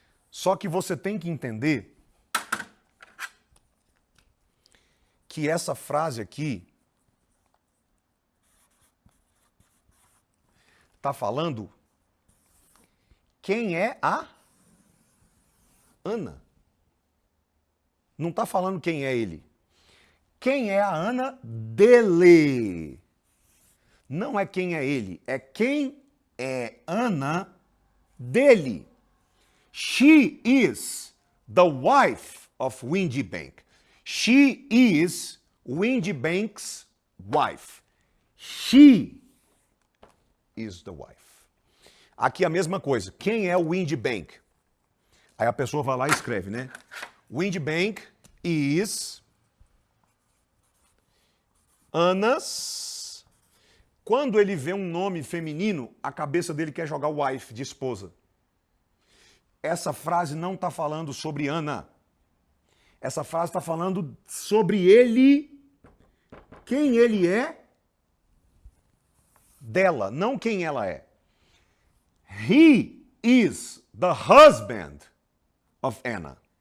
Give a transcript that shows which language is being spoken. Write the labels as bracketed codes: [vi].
[pt] Só que você tem que entender que essa frase aqui está falando quem é a Ana. Não está falando quem é ele. Quem é a Ana dele. Não é quem é ele, é quem é Ana dele. [en] She is the wife of Windy Bank. She is Windy Bank's wife. She is the wife. [pt] Aqui a mesma coisa. Quem é o Windy Bank? Aí a pessoa vai lá e escreve, né? [en] Windy Bank is Anna's. [pt] Quando ele vê um nome feminino, a cabeça dele quer jogar wife, de esposa. Essa frase não está falando sobre Ana. Essa frase está falando sobre ele, quem ele é dela, não quem ela é. [en] He is the husband of Anna.